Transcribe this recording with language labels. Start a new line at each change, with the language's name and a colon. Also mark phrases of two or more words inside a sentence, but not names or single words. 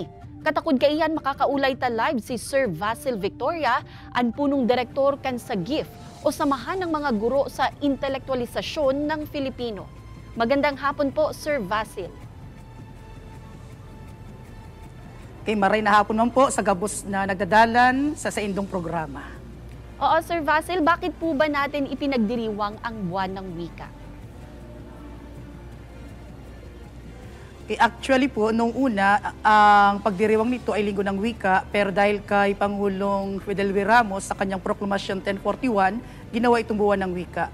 Bikol: Katakod kaiyan makakaulay ta live si Sir Vasil Victoria, ang punong direktor kan sa GIF o Samahan ng mga Guro sa Intelektualisasyon ng Filipino.
Filipino: Magandang hapon po, Sir Vasil.
Bikol: Kay maray na hapon man po sa gabos na nagdadalan sa indong programa.
Filipino: Oo, Sir Vasil, bakit po ba natin ipinagdiriwang ang buwan ng wika? Actually po, nung una, ang pagdiriwang nito ay Linggo ng Wika, pero dahil kay Pangulong Fidel V. Ramos sa kanyang Proclamation 1041, ginawa itong buwan ng wika.